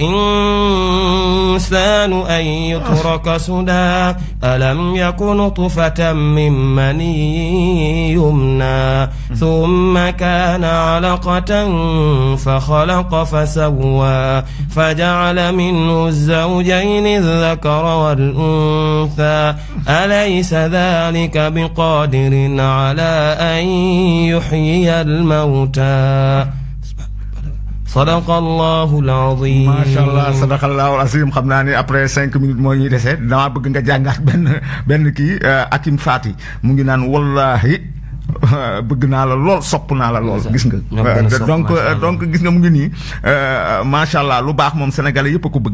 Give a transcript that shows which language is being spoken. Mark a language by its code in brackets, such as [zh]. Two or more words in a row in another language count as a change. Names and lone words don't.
[ar] الإنسان أن يترك سدى ألم يكن نطفة من مني يمنى ثم كان علقة فخلق فسوى فجعل منه الزوجين الذكر والأنثى أليس ذلك بقادر على أن يحيي الموتى صدق الله العظيم. ما شاء الله صدق الله العظيم. [wo] xam naa ni après 5 minutes moo ñuy dese damaa bëgg nga jàngaat benn kii Hakim Fati mu ngi naan wallahi bëgg naa la lool sopp naa la lool. gis nga donc gis nga mu ngi nii [ar] ما شاء الله [wo] lu baax moom sénégalais yëpp a ko bëgg.